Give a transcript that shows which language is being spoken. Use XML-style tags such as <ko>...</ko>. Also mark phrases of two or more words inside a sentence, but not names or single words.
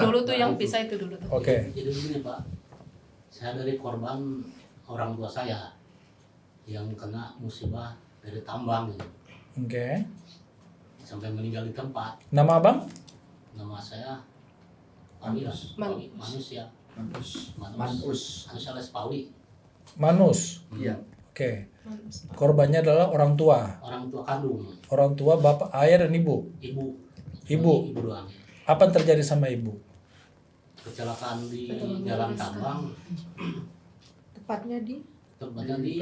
<id>dulu tuh yang pisah itu dulu tuh. Oke. Jadi begini Pak, saya dari korban orang tua saya yang kena musibah dari tambang gitu, Oke. sampai meninggal di tempat. Nama abang? Nama saya Manus. Manus. Manus ya. Manus. Manus alias Pauli. Manus. Iya. Oke. Korbannya adalah orang tua. Orang tua kandung, Orang tua, bapak, ayah dan ibu. ibu. Ibu. Ibu doang. Apa yang terjadi sama ibu? Kecelakaan di jalan tambang, Tepatnya di tepatnya di</id>